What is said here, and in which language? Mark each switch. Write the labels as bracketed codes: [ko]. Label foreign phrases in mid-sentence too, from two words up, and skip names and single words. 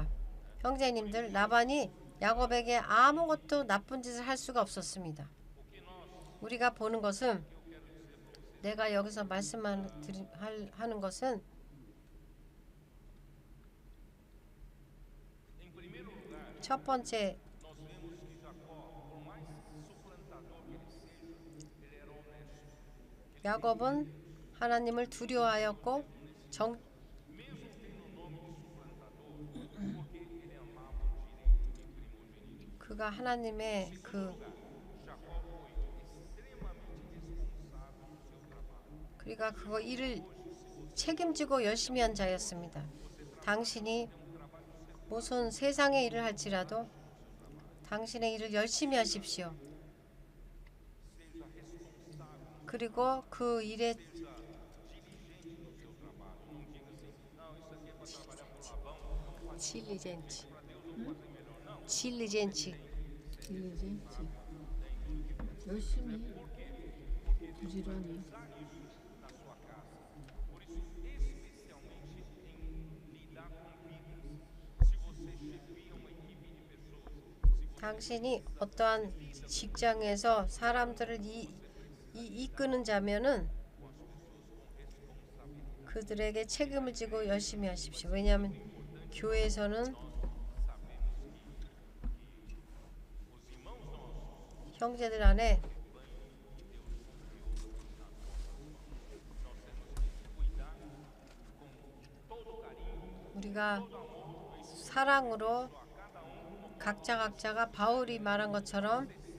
[ko] 형제님들, 라반이 야곱에게 아무것도 나쁜 짓을 할 수가 없었습니다. 우리가 보는 것은 내가 여기서 말씀하는 것은 첫 번째, [pt] nós vemos que Jacó, por mais suplantador que ele seja, ele era honesto. [ko] 야곱은 하나님을 두려워하였고 [pt] Mesmo tendo o nome de suplantador, porque ele amava o direito de primogênito. [ko] 그가 하나님의 그 [pt] Jacó foi extremamente responsável no seu trabalho. [ko] 그러니까 그거 일을 책임지고 열심히 한 자였습니다. 당신이 무슨 세상의 일을 할지라도 당신의 일을 열심히 하십시오. [pt] Seja responsável, [ko] 그리고 그 일에 [pt] seja diligente no seu trabalho. Não diga assim, não, isso aqui é para trabalhar para o Labão, vamos fazer 딜리젠치, para Deus, vamos fazer melhor. Não, 딜리젠치. [ko] 딜리젠치. 열심히 해. 부지런히. [pt] na sua casa. Por isso, especialmente em lidar com vidas, se você chefia uma equipe de pessoas, se você [ko] 당신이 어떠한 직장에서 사람들을 이끄는 자면은 그들에게 책임을 지고 열심히 하십시오. 왜냐하면 교회에서는 형제들 안에 우리가 사랑으로 각자가 바울이 말한 것처럼